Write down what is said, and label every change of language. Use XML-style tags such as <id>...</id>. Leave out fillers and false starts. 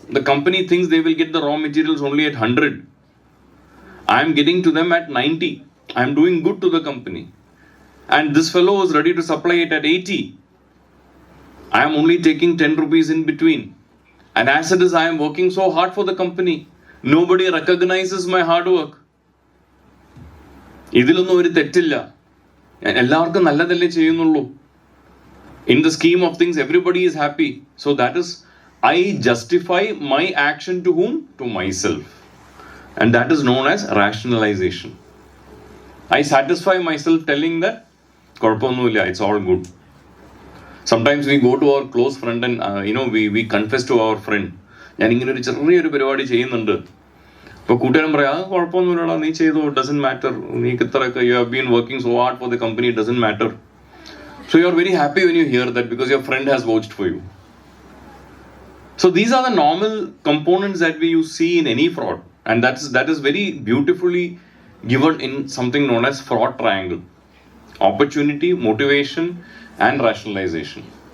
<en>The company thinks they will get the raw materials only at 100. I am getting to them at 90. I am doing good to the company. And this fellow is ready to supply it at 80. I am only taking 10 rupees in between. And as it is, I am working so hard for the company. Nobody recognizes my hard work.</en> <ml>ഇതിലൊന്നും ഒരു തെറ്റില്ല, എല്ലാവർക്കും നല്ലതല്ലേ ചെയ്യുന്നുള്ളൂ.</ml> <en>In the scheme of things, everybody is happy. So that is, I justify my action to whom? To myself. And that is known as rationalization. I satisfy myself telling that</en> <ml>കുഴപ്പമൊന്നുമില്ല,</ml> <en>it's all good. Sometimes we go to our close friend and we confess to our friend,</en> <ml>ഞാനിങ്ങനെ ഒരു ചെറിയൊരു പരിപാടി ചെയ്യുന്നുണ്ട്. അപ്പോൾ കൂട്ടുകാരൻ പറയാം, കുഴപ്പമൊന്നുമില്ലടാ, നീ ചെയ്തോ,</ml> <en>doesn't matter,</en> <ml>നീക്ക് ഇത്രയൊക്കെ</ml> <en>You have been working so hard for the company, doesn't matter. So you are very happy when you hear that because your friend has vouched for you. So these are the normal components that you see in any fraud, and that is very beautifully given in something known as fraud triangle: opportunity, motivation, and rationalization.</en>